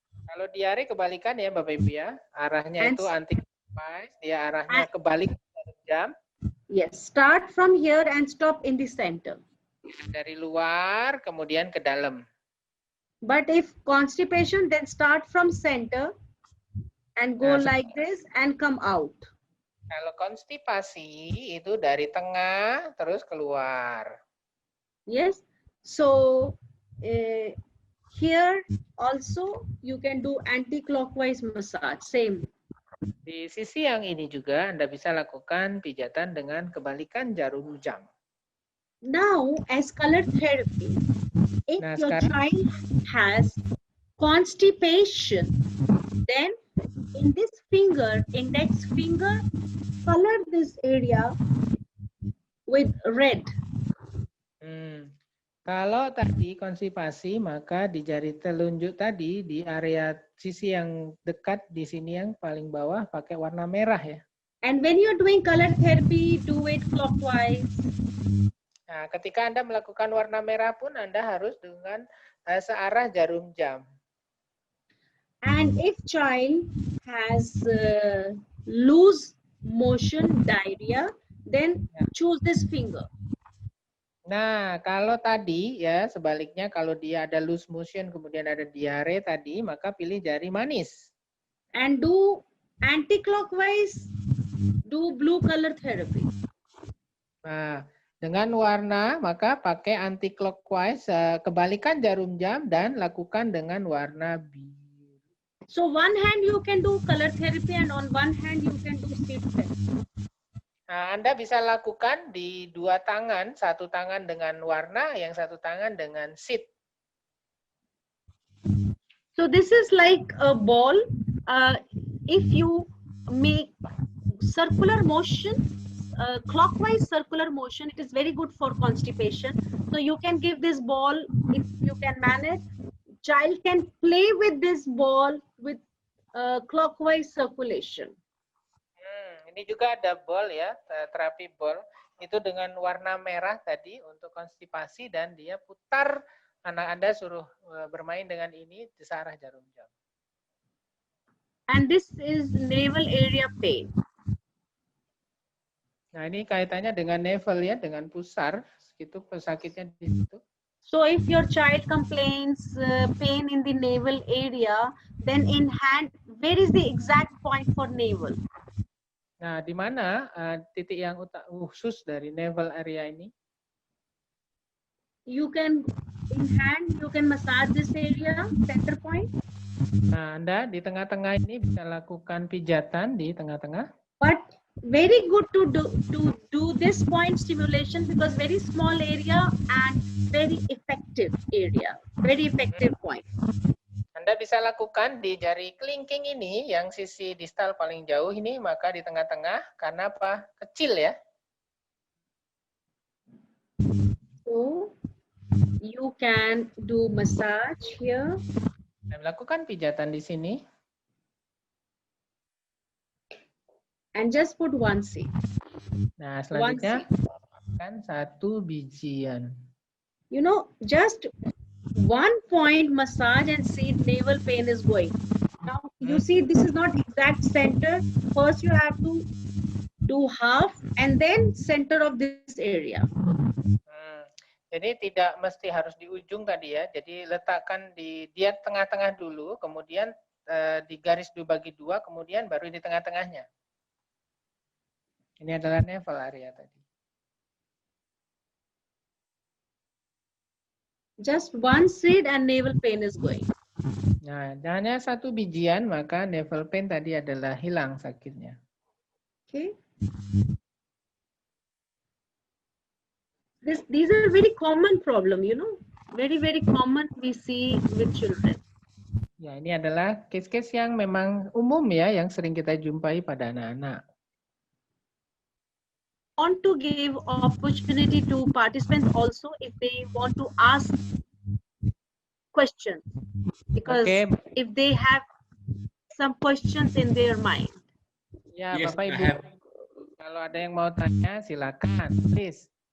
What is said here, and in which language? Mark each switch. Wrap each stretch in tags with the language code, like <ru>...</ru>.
<id>Kalau diare kebalikan ya Bapak Ibu ya, arahnya itu anti-clockwise, dia arahnya kebalik jam.</id> <en>Yes, start from here and stop in the center.</en> <id>Dari luar kemudian ke dalam.</id> <en>But if constipation, then start from center and go like this and come out.</en> <id>Kalau konstipasi itu dari tengah terus keluar.</id> <en>Yes. So here also you can do anti-clockwise massage. Same.</en> <id>Di sisi yang ini juga Anda bisa lakukan pijatan dengan kebalikan jarum jam.</id> <en>Now, as color therapy, if your child has constipation, then in this finger, index finger, color this area with red.</en> <id>Kalau tadi konstipasi, maka di jari telunjuk tadi, di area sisi yang dekat di sini yang paling bawah pakai warna merah ya.</id> <en>And when you're doing color therapy, do it clockwise.</en> <id>Nah, ketika Anda melakukan warna merah pun Anda harus dengan searah jarum jam.</id> <en>And if child has loose motion diarrhea, then choose this finger.</en> <id>Nah, kalau tadi ya sebaliknya kalau dia ada loose motion kemudian ada diare tadi, maka pilih jari manis.</id> <en>And do anti-clockwise, do blue color therapy.</en> <id>Nah, dengan warna maka pakai anti-clockwise, kebalikan jarum jam dan lakukan dengan warna biru.</id> <en>So one hand you can do color therapy and on one hand you can do seed therapy.</en> <id>Nah, Anda bisa lakukan di dua tangan, satu tangan dengan warna, yang satu tangan dengan seed.</id> <en>So this is like a ball. If you make circular motion, clockwise circular motion, it is very good for constipation. So you can give this ball, if you can manage, child can play with this ball with clockwise circulation.</en> <id>Ini juga ada ball ya, terapi ball. Itu dengan warna merah tadi untuk konstipasi dan dia putar, anak Anda suruh bermain dengan ini di searah jarum jam.</id> <en>And this is navel area pain.</en> <id>Nah, ini kaitannya dengan navel ya, dengan pusar, itu pesakitnya di situ.</id> <en>So if your child complains pain in the navel area, then in hand, where is the exact point for navel?</en> <id>Nah, di mana titik yang khusus dari navel area ini?</id> <en>You can, in hand, you can massage this area, center point.</en> <id>Nah, Anda di tengah-tengah ini bisa lakukan pijatan di tengah-tengah.</id> <en>But very good to do this point stimulation because very small area and very effective area, very effective point.</en> <id>Anda bisa lakukan di jari kelingking ini yang sisi distal paling jauh ini, maka di tengah-tengah, karena apa? Kecil ya.</id> <en>So you can do massage here.</en> <id>Dan lakukan pijatan di sini.</id> <en>And just put one seed.</en> <id>Nah, selanjutnya kan 1 bijian.</id> <en>You know, just 1 point massage and see navel pain is going. Now you see this is not exact center. First you have to do half and then center of this area.</en> <id>Jadi tidak mesti harus di ujung tadi ya. Jadi letakkan di dia tengah-tengah dulu, kemudian di garis dibagi 2, kemudian baru di tengah-tengahnya. Ini adalah navel area tadi.</id> <en>Just 1 seed and navel pain is going.</en> <id>Nah, hanya 1 bijian, maka navel pain tadi adalah hilang sakitnya.</id> <en>Okay. These are very common problem, you know, very common we see with children.</en> <id>Ya, ini adalah case-case yang memang umum ya, yang sering kita jumpai pada anak-anak.</id> <en>Want to give opportunity to participants also if they want to ask questions, because if they have some questions in their mind.</en> <id>Ya, yes, Bapak Ibu, kalau ada yang mau tanya silakan, please.</id>